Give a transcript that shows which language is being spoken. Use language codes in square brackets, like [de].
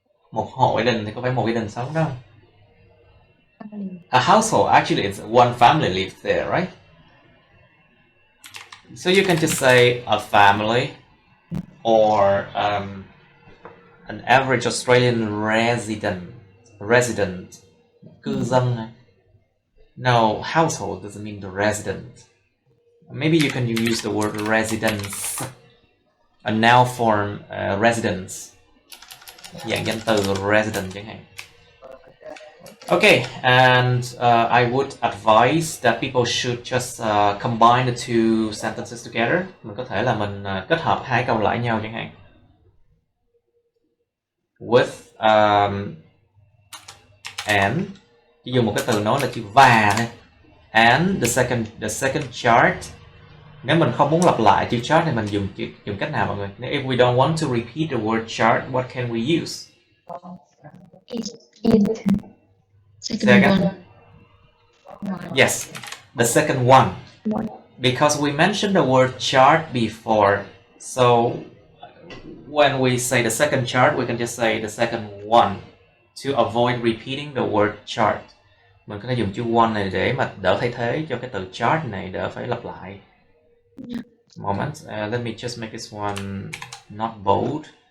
[vi] Một hộ gia đình thì có phải một gia đình sống đâu. [en] A household, actually it's one family lives there, right? So you can just say a family, or An average Australian resident. [vi] Cư dân. [en] No, household doesn't mean the resident. Maybe you can use the word residence. A noun form, residence. [vi] Dạng danh từ resident chẳng hạn. [en] Okay, and I would advise that people should just combine the two sentences together. [vi] Mình có thể là mình kết hợp hai câu lại nhau chẳng hạn. [en] With and, [vi] chỉ dùng một cái từ nói là chữ và này. [en] And the second chart. [vi] Nếu mình không muốn lặp lại chữ chart thì mình dùng cách nào mọi người? [en] If we don't want to repeat the word chart, what can we use? It. Second one. Yes, the second one. Because we mentioned the word chart before, so when we say the second chart, we can just say the second one to avoid repeating the word chart. [vi] Mình có thể dùng chữ one này để mà đỡ thay thế cho cái từ chart này, đỡ phải lặp lại. [en] Moment, let me just make this one not bold.